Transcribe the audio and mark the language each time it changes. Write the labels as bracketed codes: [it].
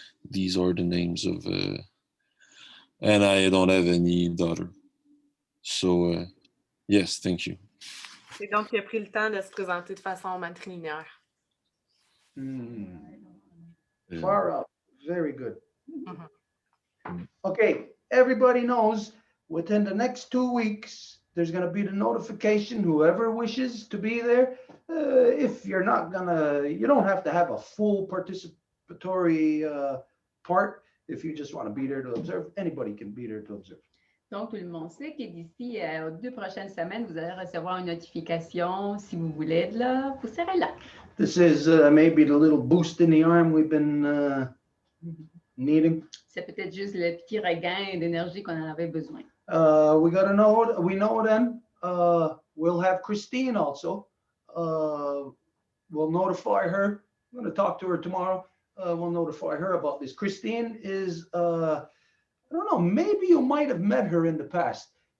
[en] These are the names of, and I don't have any daughter. So, yes, thank you. [fr] Et donc, il a pris le temps de se présenter de façon matrilinéaire. [en] Far out. Very good. Mm-hmm. Okay, everybody knows within the next 2 weeks, there's going to be the notification, whoever wishes to be there. If you're not you don't have to have a full participatory part. If you just want to be there to observe, anybody can be there to observe. [fr] Donc, tout le monde sait que d'ici aux 2 prochaines semaines, vous allez recevoir une notification. Si vous voulez être là, vous serez là. [en] This is maybe the little boost in the arm we've been needing. [fr] C'est peut-être juste le petit regain d'énergie qu'on en avait besoin. [en] We know then we'll have Christine also. We'll notify her. I'm going to talk to her tomorrow. We'll notify her about this. Christine is, I don't know, maybe you might have met her in the past.